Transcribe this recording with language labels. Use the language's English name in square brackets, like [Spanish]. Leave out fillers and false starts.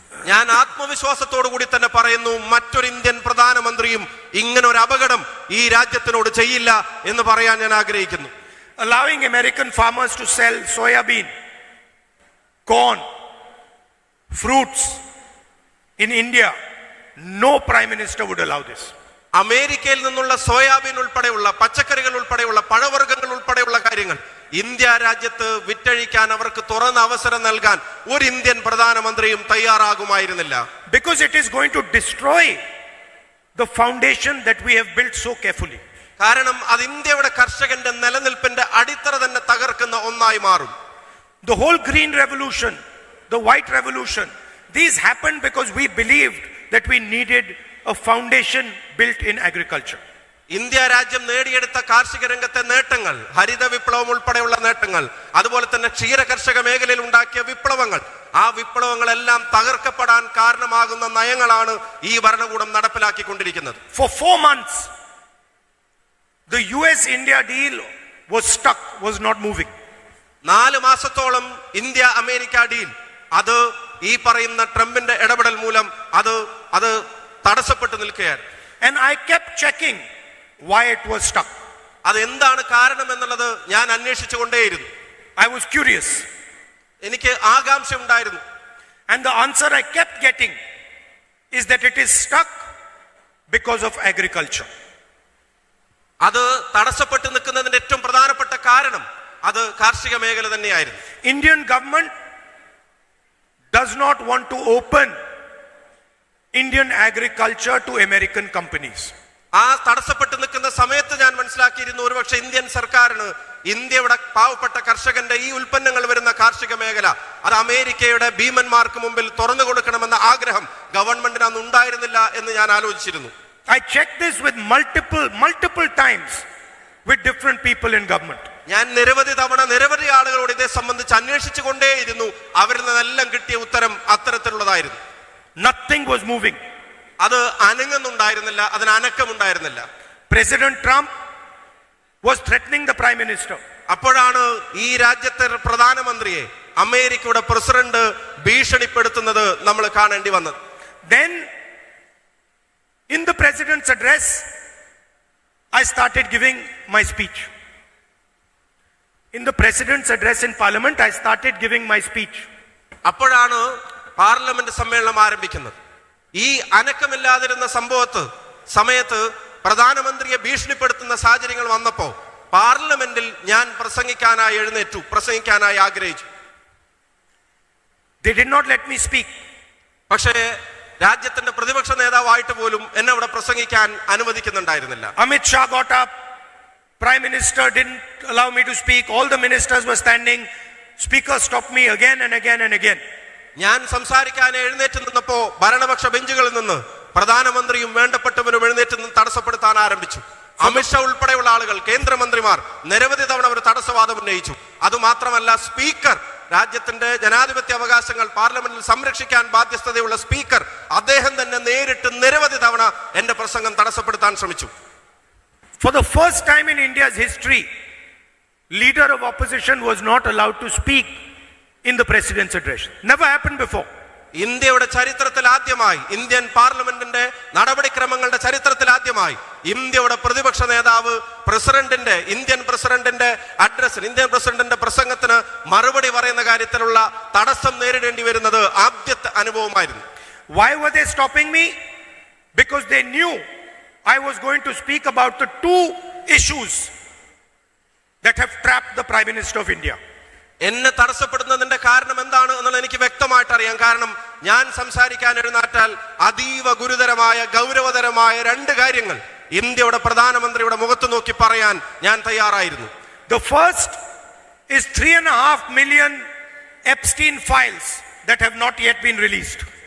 [Malayalam] ഞാൻ ആത്മവിശ്വാസത്തോടു കൂടി തന്നെ പറയുന്നു, മറ്റൊരു ഇന്ത്യൻ പ്രധാനമന്ത്രിയും ഇങ്ങനെ ഒരു അപകടം ഈ രാജ്യത്തിനോട് ചെയ്യില്ല എന്ന് പറയാൻ ഞാൻ ആഗ്രഹിക്കുന്നു. [English] Allowing American farmers to sell soya bean, corn, fruits in India, no prime minister would allow this. [Malayalam] അമേരിക്കയിൽ നിന്നുള്ള സോയാബീൻ ഉൾപ്പെടെയുള്ള പച്ചക്കറികൾ ഉൾപ്പെടെയുള്ള പഴവർഗ്ഗങ്ങൾ ഉൾപ്പെടെയുള്ള കാര്യങ്ങൾ ഇന്ത്യ രാജ്യത്ത് വിറ്റഴിക്കാൻ അവർക്ക് തുറന്ന അവസരം നൽകാൻ ഒരു ഇന്ത്യൻ പ്രധാനമന്ത്രിയും തയ്യാറാകുമായിരുന്നില്ല. [English] Because it is going to destroy the foundation that we have built so carefully. [Malayalam] കാരണം അത് ഇന്ത്യയുടെ കർഷകന്റെ നിലനിൽപ്പിന്റെ അടിത്തറ തന്നെ തകർക്കുന്ന ഒന്നായി മാറും. [English] The whole green revolution, the white revolution, these happened because we believed that we needed a foundation built in agriculture. [Malayalam] India രാജ്യം നേടിയെടുത്ത കാർഷിക രംഗത്തെ നേട്ടങ്ങൾ, ഹരിത വിപ്ലവം ഉൾപ്പെടെയുള്ള നേട്ടങ്ങൾ, അതുപോലെ തന്നെ ക്ഷീര കർഷക മേഖലയിൽ ഉണ്ടാക്കിയ വിപ്ലവങ്ങൾ, ആ വിപ്ലവങ്ങളെല്ലാം തകർക്കപ്പെടാൻ കാരണമാകുന്ന നയങ്ങളാണ് ഈ ഭരണകൂടം നടപ്പിലാക്കിക്കൊണ്ടിരിക്കുന്നത്. [English] For 4 months, the US-India deal was stuck, was not moving. [Malayalam] 4 മാസത്തോളം ഇന്ത്യ അമേരിക്ക ഡീൽ അത് ഈ പറയുന്ന ട്രംപിന്റെ ഇടപെടൽ മൂലം അത് തടസ്സപ്പെട്ടു നിൽക്കുകയാണ്. [English] And I kept checking why it was stuck. [Malayalam] അത് എന്താണ് കാരണം എന്നുള്ളത് ഞാൻ അന്വേഷിച്ചുകൊണ്ടേയിരുന്നു. [English] I was curious. [Malayalam] എനിക്ക് ആകാംക്ഷ ഉണ്ടായിരുന്നു. [English] And the answer I kept getting is that it is stuck because of agriculture. [Malayalam] അത് തടസ്സപ്പെട്ടു നിൽക്കുന്നതിന്റെ ഏറ്റവും പ്രധാനപ്പെട്ട കാരണം അത് കാർഷിക മേഖല തന്നെയായിരുന്നു. [English] Indian government does not want to open Indian agriculture to American companies. [Malayalam] ആ തടസ്സപ്പെട്ടു നിൽക്കുന്ന സമയത്ത് ഞാൻ മനസ്സിലാക്കിയിരുന്നു ഒരുപക്ഷെ ഇന്ത്യൻ സർക്കാരിന് ഇന്ത്യയുടെ പാവപ്പെട്ട കർഷകന്റെ ഈ ഉൽപ്പന്നങ്ങൾ വരുന്ന കാർഷിക മേഖല അത് അമേരിക്കയുടെ ഭീമന്മാർക്ക് മുമ്പിൽ തുറന്നു കൊടുക്കണമെന്ന ആഗ്രഹം ഗവൺമെന്റിന് അന്ന് ഉണ്ടായിരുന്നില്ല എന്ന് ഞാൻ ആലോചിച്ചിരുന്നു. [English] I checked this with multiple times with different people in government. [Malayalam] ഞാൻ നിരവധി തവണ നിരവധി ആളുകളോട് ഇതേ സംബന്ധിച്ച് അന്വേഷിച്ചു കൊണ്ടേയിരുന്നു. അവരിൽ നിന്നെല്ലാം കിട്ടിയ ഉത്തരം അത്തരത്തിലുള്ളതായിരുന്നു. [English] Nothing was moving. [Malayalam] അത് അനങ്ങുന്നുണ്ടായിരുന്നില്ല, അതിന് അനക്കമുണ്ടായിരുന്നില്ല. [English] President Trump was threatening the prime minister. [Malayalam] അപ്പോഴാണ് ഈ രാജ്യത്തെ പ്രധാനമന്ത്രിയെ അമേരിക്കയുടെ പ്രസിഡന്റ് ഭീഷണിപ്പെടുത്തുന്നത് നമ്മൾ കാണേണ്ടി വന്നത്. [English] Then in the president's address I started giving my speech. In the president's address in parliament I started giving my speech. [Malayalam] അപ്പോഴാണ് പാർലമെന്റ് സമ്മേളനം ആരംഭിക്കുന്നത്. ഈ അനക്കമില്ലാതിരുന്ന സമയത്ത് പ്രധാനമന്ത്രിയെ ഭീഷണിപ്പെടുത്തുന്ന സാഹചര്യങ്ങൾ വന്നപ്പോൾ പാർലമെന്റിൽ ഞാൻ പ്രസംഗിക്കാനായി ആഗ്രഹിച്ചു. [English] They did not let me speak. [Malayalam] പക്ഷേ രാജ്യത്തിന്റെ പ്രതിപക്ഷ നേതാവായിട്ട് പോലും എന്നെ അവിടെ പ്രസംഗിക്കാൻ അനുവദിക്കുന്നുണ്ടായിരുന്നില്ല. [English] Amit Shah got up. Prime Minister didn't allow me to speak. All the ministers were standing. Speaker stopped me again and again and again. [Malayalam] ഞാൻ സംസാരിക്കാൻ എഴുന്നേറ്റ് നിന്നപ്പോ ഭരണപക്ഷ ബെഞ്ചുകളിൽ നിന്ന് പ്രധാനമന്ത്രിയും വേണ്ടപ്പെട്ടവരും എഴുന്നേറ്റ് നിന്ന് തടസ്സപ്പെടുത്താൻ ആരംഭിച്ചു. അമിത്ഷാ ഉൾപ്പെടെയുള്ള ആളുകൾ, കേന്ദ്രമന്ത്രിമാർ നിരവധി തവണ അവർ തടസ്സവാദം ഉന്നയിച്ചു. അതുമാത്രമല്ല, സ്പീക്കർ, രാജ്യത്തിന്റെ ജനാധിപത്യ അവകാശങ്ങൾ പാർലമെന്റിൽ സംരക്ഷിക്കാൻ ബാധ്യസ്ഥതയുള്ള സ്പീക്കർ, അദ്ദേഹം തന്നെ നേരിട്ട് നിരവധി തവണ എന്റെ പ്രസംഗം തടസ്സപ്പെടുത്താൻ ശ്രമിച്ചു. [English] For the first time in India's history, leader of opposition was not allowed to speak in the president's address. Never happened before. [Malayalam] ഇന്ത്യയുടെ ചരിത്രത്തിൽ ആദ്യമായി, ഇന്ത്യൻ പാർലമെന്റിന്റെ നടപടിക്രമങ്ങളുടെ ചരിത്രത്തിൽ ആദ്യമായി ഇന്ത്യയുടെ പ്രതിപക്ഷ നേതാവ് ഇന്ത്യൻ പ്രസിഡന്റിന്റെ പ്രസംഗത്തിന് മറുപടി പറയുന്ന കാര്യത്തിലുള്ള തടസ്സം നേരിടേണ്ടി വരുന്നത് ആദ്യത്തെ അനുഭവമായിരുന്നു. [English] Why were they stopping me? Because they knew I was going to speak about the 2 issues that have trapped the Prime Minister of India. [Malayalam] എന്നെ തടസ്സപ്പെടുന്നതിന്റെ കാരണം എന്താണ് എന്നുള്ളത് എനിക്ക് വ്യക്തമായിട്ട് അറിയാം. കാരണം ഞാൻ സംസാരിക്കാൻ എഴുന്നേറ്റാൽ അതീവ ഗുരുതരമായ ഗൗരവതരമായ 2 കാര്യങ്ങൾ ഇന്ത്യയുടെ പ്രധാനമന്ത്രിയുടെ മുഖത്ത് നോക്കി പറയാൻ ഞാൻ തയ്യാറായിരുന്നു. [English] The first is 3.5 million Epstein files that have not yet been released.